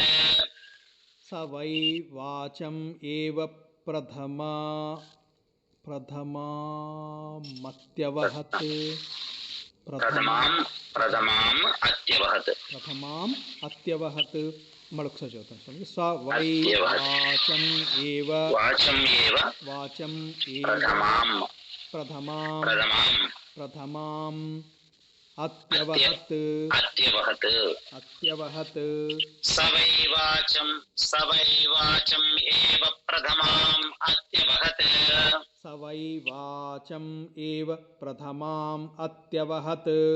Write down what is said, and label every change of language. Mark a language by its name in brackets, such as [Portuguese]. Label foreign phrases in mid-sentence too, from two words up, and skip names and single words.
[Sanskrit] స వై వాచం ఏవ ప్రథమామత్యవహత్ ప్రథమాం అత్యవహత్ ప్రథమాం అత్యవహత్ [Telugu] మరొకసారి చదువుతాను స్వామి [Sanskrit] స వై అత్యవహత్. వాచం ఏవ వాచం ఏవ వాచం ఏవ ప్రథమాం ప్రథమాం ప్రథమాం అత్యవహత్ అత్యవహత్ అత్యవహత్ స వై వాచం ఏవ ప్రథమాం అత్యవహత్ స వై వాచం ఏవ ప్రథమాం అత్యవహత్